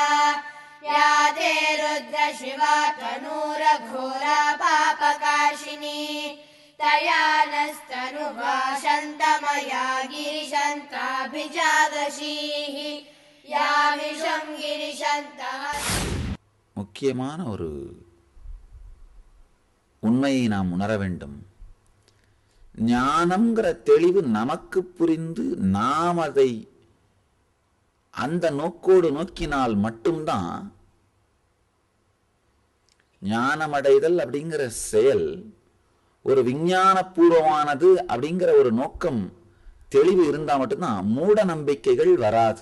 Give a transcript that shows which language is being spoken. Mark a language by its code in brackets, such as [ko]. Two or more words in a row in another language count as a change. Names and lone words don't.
[sa] या ते रुद्र शिवा तनूरघोरा पापकाशिनी तया नस्तनुवा शन्तमया गिरिशन्ताभिजादशीः यामिषं गिरिशन्तः। [ta] முக்கியமான ஒரு உண்மையை நாம் உணர வேண்டும். ஞானம்ங்கிற தெளிவு நமக்கு புரிந்து நாம் அதை அந்த நோக்கோடு நோக்கினால் மட்டும்தான் ஞானமடைதல் அப்படிங்கிற செயல் ஒரு விஞ்ஞான பூர்வமானது அப்படிங்கிற ஒரு நோக்கம் தெளிவு இருந்தா மட்டும்தான் மூட நம்பிக்கைகள் வராது.